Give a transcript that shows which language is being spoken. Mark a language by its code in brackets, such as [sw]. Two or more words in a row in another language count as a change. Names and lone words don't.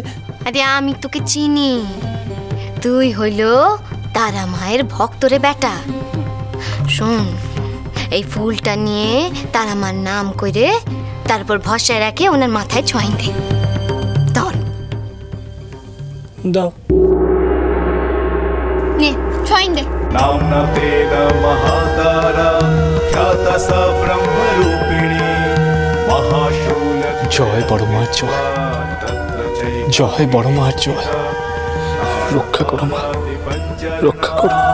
[bn] আরে আমি তোকে চিনি, তুই হইল তারা মায়ের ভক্তরে বেটা। শোন, এই ফুলটা নিয়ে তারা মার নাম করে তারপর ভরসায় রাখে ওনার মাথায় ছোঁয়াইন দে। ধর, দাও, নে ছোঁয়াইন দে। [sa] नाम्ना तेन महातारा ख्याता सा ब्रह्मरूपिणी महाशूल। [bn] জয় বড় মা, জয় জয় বড় মার জয়। রক্ষা করো মা, রক্ষা করো।